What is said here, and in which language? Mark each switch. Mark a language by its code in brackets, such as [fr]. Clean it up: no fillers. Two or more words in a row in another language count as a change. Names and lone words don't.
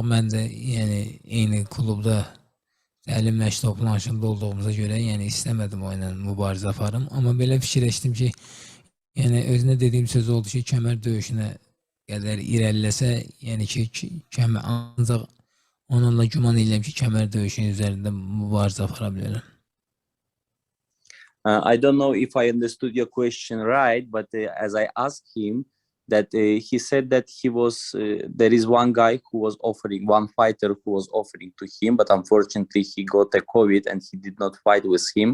[az] Mən də yəni eyni klubda təlim məşq toplanışında olduğumuza görə yəni istəmədim o ilə mübarizə aparım. Amma belə fikirləşdim ki, yəni özünə dediyim söz oldu ki, kəmər döyüşünə qədər irəliləsə, yəni ki, ancaq onunla güman edirəm ki, kəmər döyüşünün üzərində mübarizə apara bilərəm. [en] I don't know if I understood your question right, but as I asked him, that he said that he was there is one guy who was offering, one fighter who was offering to him, but unfortunately he got a COVID and he did not fight with him.